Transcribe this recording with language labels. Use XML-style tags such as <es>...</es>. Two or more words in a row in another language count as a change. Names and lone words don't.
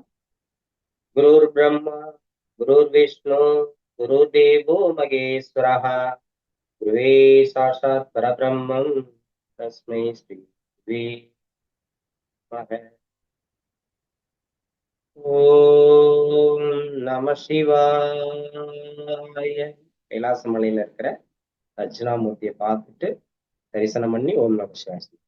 <sa>गुरुर् ब्रह्मा गुरुर् विष्णु गुरुर् देवो महेश्वरः गुरवे साक्षात् परब्रह्म तस्मै श्री गुरवे नमः. ॐ नम शिवाय.</sa> <ta>கைலாச மலையில இருக்கிற தட்சிணாமூர்த்தியை பார்த்துட்டு தரிசனம் பண்ணி</ta> <sa>ॐ नम शिवाय.</sa>